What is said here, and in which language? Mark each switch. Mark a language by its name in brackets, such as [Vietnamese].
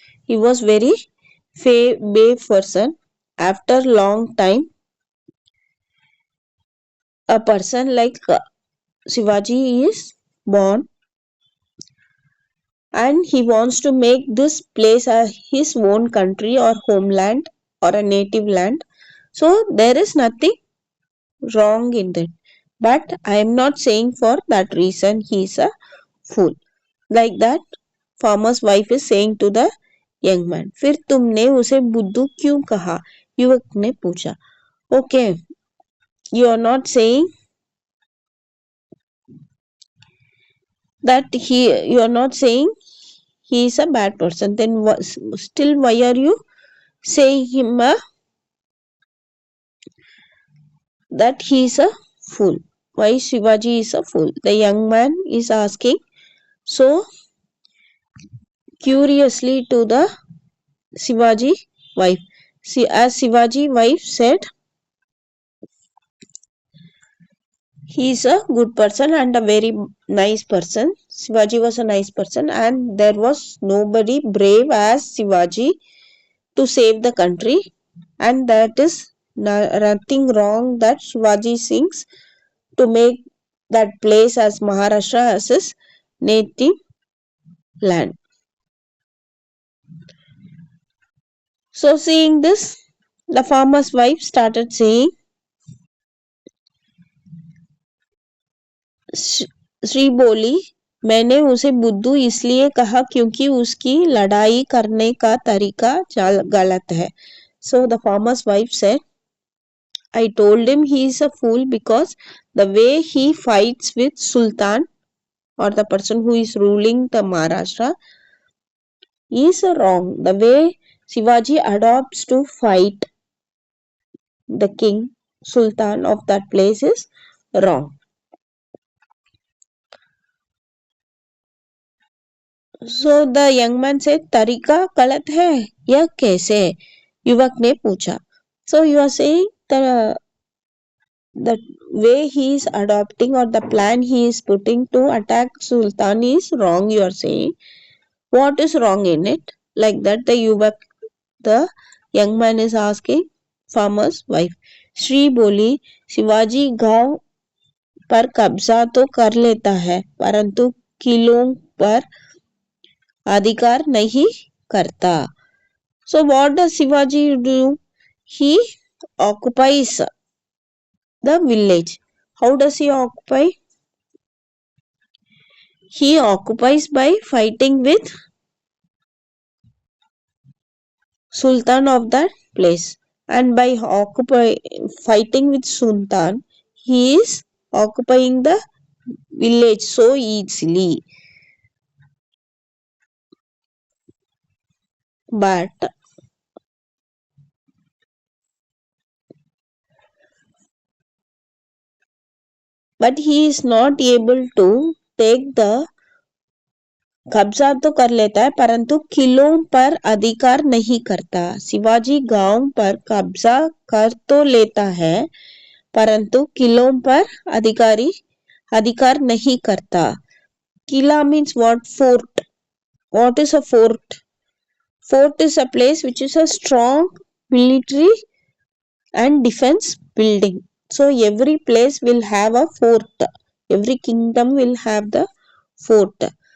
[English] He was very brave person. After long time, a person like Shivaji is born and he wants to make this place his own country or homeland or a native land. So there is nothing wrong in that. But I am not saying for that reason he is a fool. Like that, farmer's wife is saying to the young man. [Hindi] फिर तुमने उसे बुद्धू क्यों कहा? युवक ने पूछा. [English] Okay, you are not saying that you are not saying he is a bad person. Then still why are you saying him that he is a fool? Why Shivaji is a fool? The young man is asking so curiously to the Shivaji wife. See, as Shivaji wife said, he is a good person and a very nice person. Shivaji was a nice person and there was nobody brave as Shivaji to save the country, and that is nothing wrong that Shivaji sings to make that place as Maharashtra as his native land. So seeing this, the farmer's wife started saying, [Hindi] Shri बोली, मैंने उसे बुद्धू इसलिए कहा क्योंकि उसकी लड़ाई करने का तरीका गलत है. [English] So the farmer's wife said, I told him he is a fool because the way he fights with Sultan or the person who is ruling the Maharashtra is wrong. The way Shivaji adopts to fight the king, Sultan of that place is wrong. So the young man said, [Hindi] तरीका गलत है यह कैसे? युवक ने पूछा. [English] So you are saying the way he is adopting or the plan he is putting to attack Sultan is wrong, you are saying. What is wrong in it? Like that the young man is asking farmer's wife. [Hindi] Shri बोली, शिवाजी गांव पर कब्जा तो कर लेता है परंतु किलों पर अधिकार नहीं करता. [English] So what does Shivaji do? He occupies the village. How does he occupy? He occupies by fighting with Sultan of that place, and by fighting with Sultan, he is occupying the village so easily. But he is not able to take the [Hindi] कब्जा तो कर लेता है परंतु किलों पर अधिकार नहीं करता. शिवाजी गांव पर कब्जा कर तो लेता है परंतु किलों पर अधिकार नहीं करता. [English] किला means what? Fort. What is a fort? Fort is a place which is a strong military and defense building. So every place will have a fort. Every kingdom will have the fort.